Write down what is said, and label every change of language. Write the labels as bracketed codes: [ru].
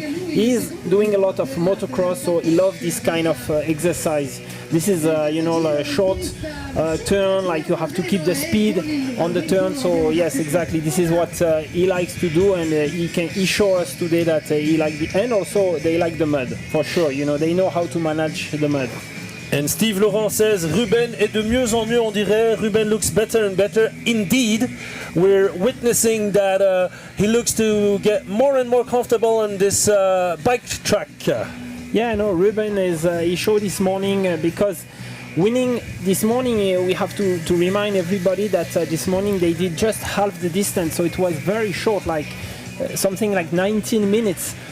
[en] He's doing a lot of motocross, so he loves this kind of exercise. This is a short turn, like you have to keep the speed on the turn. So yes, exactly, this is what he likes to do, and he showed us today that he likes it, and also they like the mud for sure. They know how to manage the mud. And Steve Laurent says, [fr] Ruben est de mieux en mieux, on dirait. [en] Ruben looks better and better. Indeed, we're witnessing that he looks to get more and more comfortable on this bike track. Yeah, no, Ruben he showed this morning because winning this morning, we have to remind everybody that this morning they did just half the distance, so it was very short, like something like 19 minutes